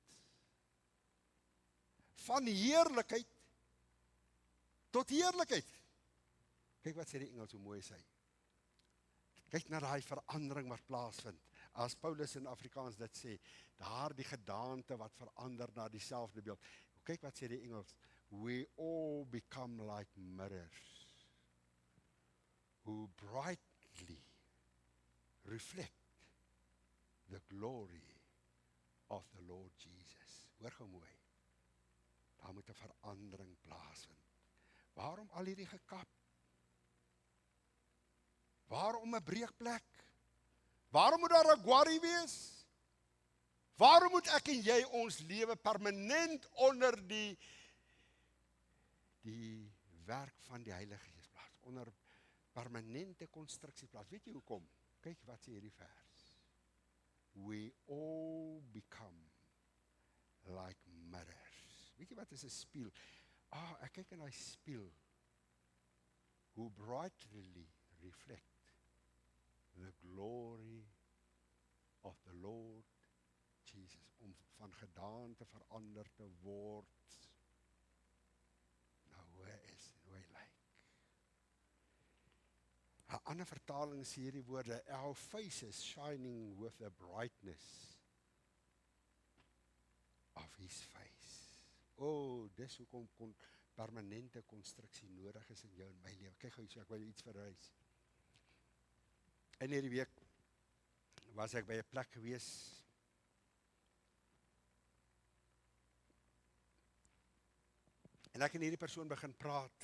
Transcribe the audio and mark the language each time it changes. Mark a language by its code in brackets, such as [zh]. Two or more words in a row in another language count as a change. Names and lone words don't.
[af] Van heerlikheid tot heerlikheid. Kyk wat sê die Engels, hoe mooi is hy. Kyk na daai verandering wat plaasvind. As Paulus in Afrikaans dit sê, daardie gedaante wat verander na dieselfde beeld. Kyk wat sê die Engels. [en] We all become like mirrors, who brightly reflect the glory of the Lord Jesus. [af] Hoor gou mooi. Daar moet 'n verandering plaasvind. Waarom al hierdie gekap? Waarom 'n breekplek? Waarom moet daar 'n Guardi wees? Waarom moet ek en jy ons lewe permanent onder die werk van die Heilige Gees plaas? Onder permanente konstruksie plaas. Weet jy hoekom? Kyk wat sê hierdie vers. [en] We all become like mirrors. [af] Weet jy wat is 'n spieël? Ek kyk in daai spieël. [en] Who brightly reflect the glory of the Lord Jesus, [af] om van gedaante verander te word. Nou hoe hy lyk. 'n Ander vertaling sê hierdie woorde, [en] our faces shining with the brightness of his face. [af] Dis hoekom permanente konstruksie nodig is in jou en my lewe. Kyk gou hier, ek wil jou iets verwys. In hierdie week was ek by 'n plek gewees. En ek en hierdie persoon begin praat.